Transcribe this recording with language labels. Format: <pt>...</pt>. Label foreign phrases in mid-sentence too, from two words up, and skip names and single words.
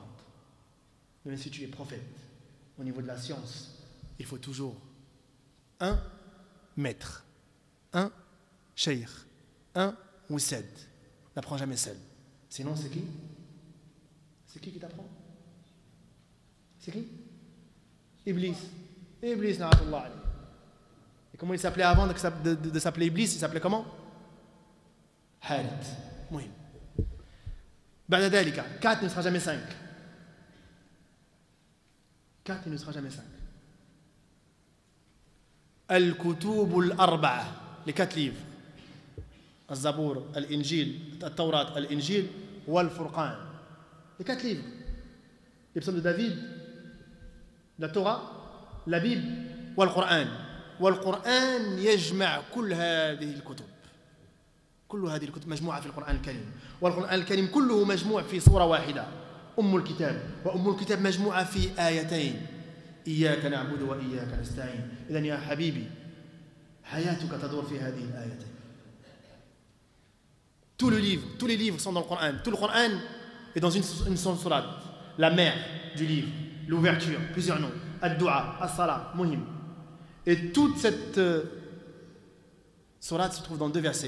<fr>Même si tu es prophète, au niveau de la science, il faut toujours un maître, un cheikh, un moussed. N'apprends jamais seul. Sinon, c'est qui? C'est qui t'apprend? C'est qui? Iblis. Iblis,</fr> <ar>لعنة الله عليه.</ar> <fr>Et comment il s'appelait avant de s'appeler Iblis? Il s'appelait comment? Halit. Mouhim.</fr> <ar>بعد ذلك,</ar> <fr>4 ne sera jamais 5. 4 il ne sera jamais 5.</fr> <ar>الكتب الأربعة,</ar> <fr>les 4 livres. Al-Zabour, Al-Injil, Al-Tawrat, Al-Injil, Wal-Furqan. Les 4 livres. Les psaumes de David, la Torah, la Bible, Wal-Qur'an.</fr> <ar>Wal-Qur'an يجمع كل هذه الكتب. كل هذه الكتب مجموعة في القرآن الكريم. والقرآن الكريم كله مجموع في سورة واحدة. أم الكتاب. وأم الكتاب مجموعة في آيتين. إياك نعبد وإياك نستعين. إذن يا حبيبي حياتك تدور في هذه الآيتين.</ar> <fr>Tous les livres sont dans le Coran. Tout le Coran est dans une seule sourate. La mère du livre, l'ouverture, plusieurs noms. Ad-Du'a, As-Salah, Muhim. Et toute cette sourate se trouve dans 2 versets.</fr>